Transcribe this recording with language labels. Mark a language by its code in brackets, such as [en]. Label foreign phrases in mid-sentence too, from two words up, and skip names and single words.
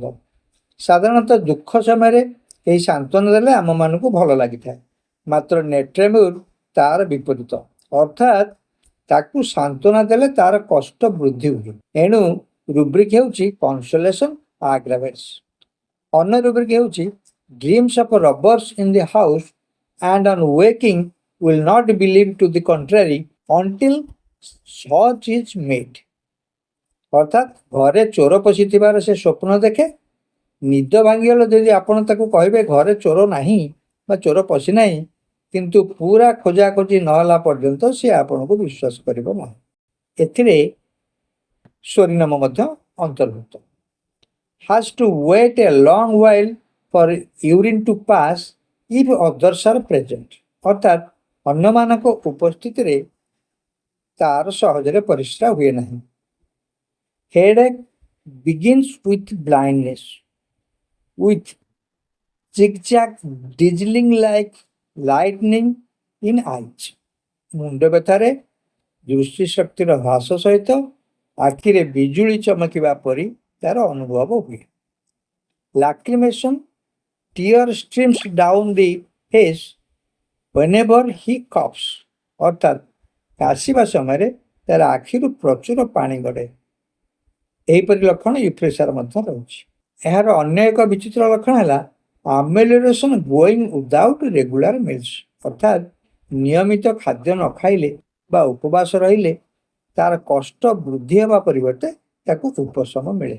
[or] ସାଧାରଣତଃ ଦୁଃଖ ସମୟରେ ଏହି ସାନ୍ତ୍ୱନା ଦେଲେ ଆମମାନଙ୍କୁ ଭଲ ଲାଗିଥାଏ। ମାତ୍ର ନେଟ୍ରାମ୍ୟୁର ତାର ବିପରୀତ, ଅର୍ଥାତ୍ ତାକୁ ସାନ୍ତ୍ୱନା ଦେଲେ ତାର କଷ୍ଟ ବୃଦ୍ଧି ହୁଏ। ଏଣୁ ରୁବ୍ରିକ୍ ହେଉଛି [en] consolation aggravates. [or] ଅନ୍ୟ ରୁବ୍ରିକ୍ ହେଉଛି [en] dreams of robbers in the house and on waking will not believe to the contrary until such is made। [or] ଅର୍ଥାତ୍ ଘରେ ଚୋର ପଶିଥିବାର ସେ ସ୍ୱପ୍ନ ଦେଖେ। ନିଦ ଭାଙ୍ଗିଗଲେ ଯଦି ଆପଣ ତାକୁ କହିବେ ଘରେ ଚୋର ନାହିଁ ବା ଚୋର ପଶିନାହିଁ, କିନ୍ତୁ ପୁରା ଖୋଜାଖୋଜି ନହେଲା ପର୍ଯ୍ୟନ୍ତ ସେ ଆପଣଙ୍କୁ ବିଶ୍ୱାସ କରିବ ନାହିଁ। ଏଥିରେ ସ୍ୱରିନାମ ମଧ୍ୟ ଅନ୍ତର୍ଭୁକ୍ତ। [en] has to wait a long while for urine to pass if others are present। [or] ଅର୍ଥାତ୍ ଅନ୍ୟମାନଙ୍କ ଉପସ୍ଥିତିରେ ତାର ସହଜରେ ପରିସ୍ରା ହୁଏ ନାହିଁ। [en] headache begins with blindness with zigzag dazzling like lightning in eyes। [or] ମୁଣ୍ଡ ବ୍ୟଥାରେ ଦୃଷ୍ଟି ଶକ୍ତିର ହ୍ରାସ ସହିତ ଆଖିରେ ବିଜୁଳି ଚମକିବା ପରି ତାର ଅନୁଭବ ହୁଏ। [en] ଲାକ୍ରିମେସନ୍ tear streams down the face whenever he coughs। [or] ଅର୍ଥାତ୍ କାଶିବା ସମୟରେ ତାର ଆଖିରୁ ପ୍ରଚୁର ପାଣି ଗଡ଼େ। ଏହିପରି ଲକ୍ଷଣ ୟୁଫ୍ରେସିଆର ମଧ୍ୟ ରହୁଛି। ଏହାର ଅନ୍ୟ ଏକ ବିଚିତ୍ର ଲକ୍ଷଣ ହେଲା [en] amelioration going without regular meals. [or] ଅର୍ଥାତ୍ ନିୟମିତ ଖାଦ୍ୟ ନ ଖାଇଲେ ବା ଉପବାସ ରହିଲେ ତାର କଷ୍ଟ ବୃଦ୍ଧି ହେବା ପରିବର୍ତ୍ତେ ତାକୁ ଉପଶମ ମିଳେ।